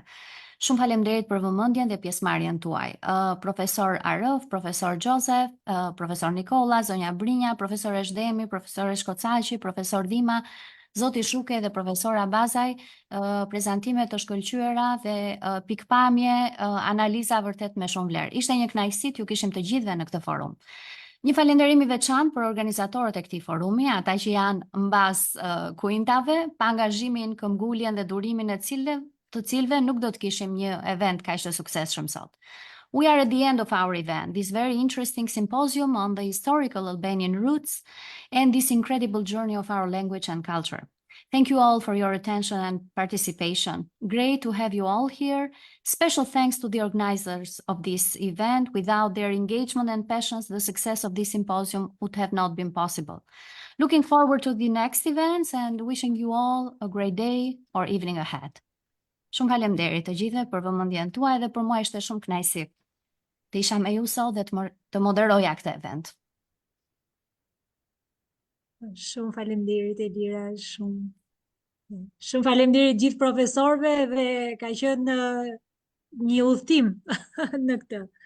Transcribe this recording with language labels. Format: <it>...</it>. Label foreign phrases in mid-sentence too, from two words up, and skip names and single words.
<sq>Shumë faleminderit për vëmendjen dhe pjesëmarrjen tuaj. Profesor Arëf, profesor Joseph, profesor Nikola, zonja Brinja, profesor Eshdemi, profesor Shkocaqi, profesor Dima, Zoti Shuke dhe profesora Bazaj, prezantime të shkëlqyera dhe pikpamje, analiza vërtet me shumë vlerë. Ishte një kënaqësi t'ju kishim të gjithëve në këtë forum. Një falënderim i veçantë për organizatorët e këtij forumi, ata që janë mbas kuintave, pa angazhimin, këmbguljen dhe durimin të cilëve nuk do të kishim një event kaq të suksesshëm sot.</sq> <en>We are at the end of our event, this very interesting symposium on the historical Albanian roots and this incredible journey of our language and culture. Thank you all for your attention and participation. Great to have you all here. Special thanks to the organizers of this event. Without their engagement and passions, the success of this symposium would have not been possible. Looking forward to the next events and wishing you all a great day or evening ahead.</en> <sq>Shumë faleminderit të gjithëve për vëmendjen tuaj dhe për mua ishte shumë kënaqësi të isha me ju sot dhe të moderoja këtë event. Shumë faleminderit Elira, shumë faleminderit gjithë profesorëve dhe ka qenë një udhtim në këtë.</sq>